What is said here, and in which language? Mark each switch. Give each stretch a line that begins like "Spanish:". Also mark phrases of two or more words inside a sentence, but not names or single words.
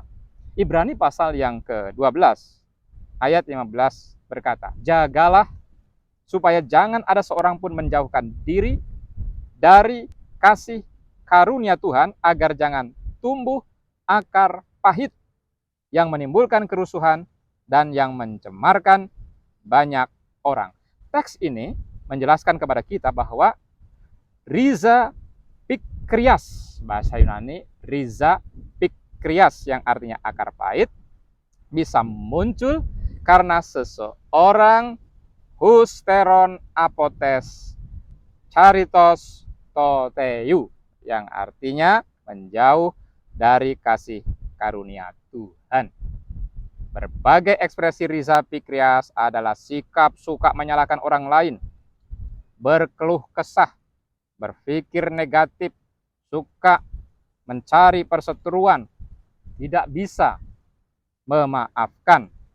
Indonesian: Ibrani pasal yang ke-12 ayat 15 berkata, jagalah supaya jangan ada seorang pun menjauhkan diri dari kasih karunia Tuhan, agar jangan tumbuh akar pahit yang menimbulkan kerusuhan dan yang mencemarkan banyak orang. Teks ini menjelaskan kepada kita bahwa
Greek: ῥίζα πικρίας,
Indonesian: bahasa Yunani
Greek: ῥίζα πικρίας
Indonesian: yang artinya akar pahit, bisa muncul karena seseorang
Greek: ὑστερῶν ἀπὸ τῆς χάριτος τοῦ θεοῦ,
Indonesian: yang artinya menjauh dari kasih karunia Tuhan. Berbagai ekspresi
Greek: ῥίζα πικρίας
Indonesian: adalah sikap suka menyalahkan orang lain, berkeluh kesah, berpikir negatif, suka mencari perseteruan, tidak bisa memaafkan.